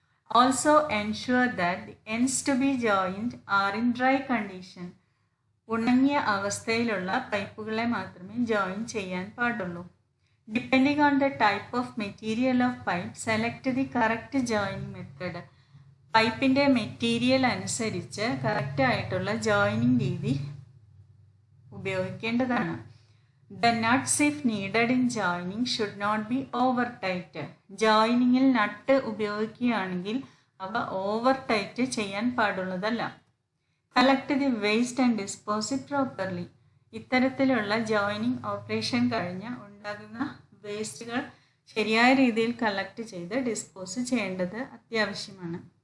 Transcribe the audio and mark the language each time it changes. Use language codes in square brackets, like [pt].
[en] also ensure that the ends to be joined are in dry condition, [ml] ഉണങ്ങിയ അവസ്ഥയിലുള്ള പൈപ്പുകളെ മാത്രമേ join ചെയ്യാൻ പാടുള്ളൂ. [en] depending on the type of material of pipe select the correct joining method, [ml] പൈപ്പിൻ്റെ material അനുസരിച്ച് കറക്റ്റായിട്ടുള്ള joining രീതി ഉപയോഗിക്കേണ്ടതാണ്. [en] The nuts if needed in joining should not be over tight. [ml] ജോയിനിങ്ങിൽ നട്ട് ഉപയോഗിക്കുകയാണെങ്കിൽ അവ ഓവർ ടൈറ്റ് ചെയ്യാൻ പാടുള്ളതല്ല. [en] collect the waste and dispose it properly, [ml] ഇത്തരത്തിലുള്ള joining operation കഴിഞ്ഞ് ഉണ്ടാകുന്ന വേസ്റ്റുകൾ ശരിയായ രീതിയിൽ കളക്ട് ചെയ്ത് ഡിസ്പോസ് ചെയ്യേണ്ടത് അത്യാവശ്യമാണ്.